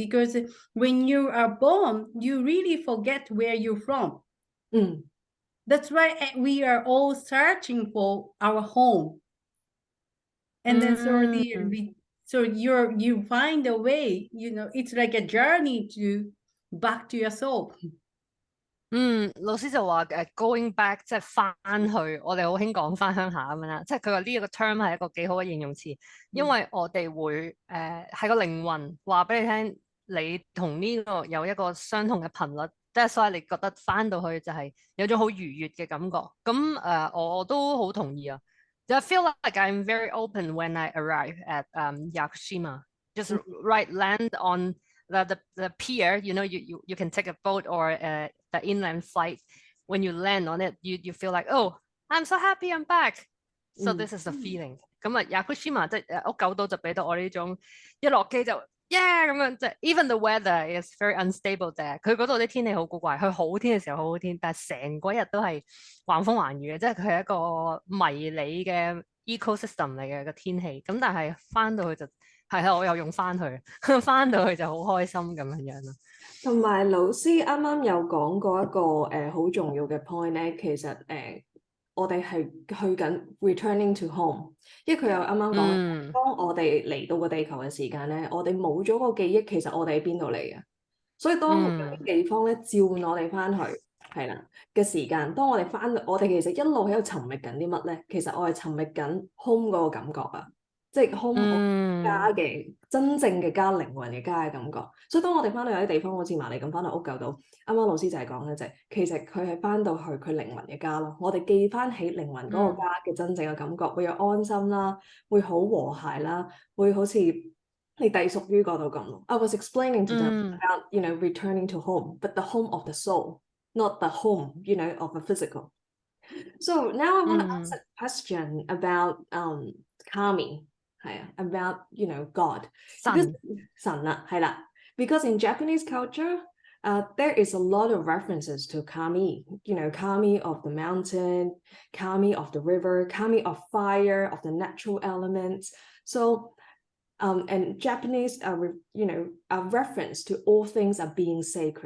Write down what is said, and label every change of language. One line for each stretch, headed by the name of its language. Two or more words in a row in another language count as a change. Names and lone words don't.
English: Because when you are born, you really forget where you're from. That's why we are all searching for our home. And then so you find a way, you know, it's like a journey to back to your soul.
Cantonese: 老師就話
English: going back
Cantonese: 即係翻去，我哋好興講翻鄉下咁樣啦。即係佢話呢一個 term 係一個幾好嘅形容詞，因為我哋會係個靈魂話俾你聽，你同呢個有一個相同嘅頻率，即係所以你覺得翻到去就係有種好愉悅嘅感覺。咁我都好同意啊。
English: I feel like I'm very open when I arrive at Yakushima. Just land on the pier, you know, you can take a boat or the inland flight. When you land on it, you feel like, oh, I'm so happy I'm back. So this is the feeling.
Cantonese: 咁Yakushima 即係屋久島就俾到我呢種一落機就 yeah 咁樣，即係
English: even the weather is very unstable there。
Cantonese: 佢嗰度啲天氣好古怪，佢好天嘅時候好好天，但係成個日都係橫風橫雨嘅，即係佢係一個迷你嘅 ecosystem 嚟嘅個天氣。咁但係翻到去就係啊，我又用翻去，翻到去就好開心咁樣咯。同埋老師啱啱有講過一個好重要嘅 point 咧，其實我哋係去緊
English: returning to home，
Cantonese: 因為佢又啱啱講，當我哋嚟到個地球嘅時間咧，我哋冇咗個記憶，其實我哋喺邊度嚟嘅？所以當有啲地方咧召喚我哋翻去，係啦嘅時間，當我哋翻，我哋其實一路喺度尋覓緊啲乜咧？其實我係尋覓緊 home 嗰個感覺啊！即係 home 家嘅真正嘅家，靈魂嘅家嘅感覺。所以當我哋翻到有啲地方，好似麻利咁翻到屋久島，啱啱老師就係講咧，就係其實佢係翻到去佢靈魂嘅家咯。我哋記翻起靈魂嗰個家嘅真正嘅感覺，會有安心啦，會好和諧啦，會好似你隸屬於嗰度咁。
English: I was explaining to them about, you know, returning to home, but the home of the soul, not the home, you know, of the physical. So now I want to ask a question about kami. About, you know, God.
Cantonese: 神啦，係啦。
English: Because in Japanese culture, there is a lot of references to kami. You know, kami of the mountain, kami of the river, kami of fire, of the natural elements. So, and Japanese, you know, a reference to all things are being sacred.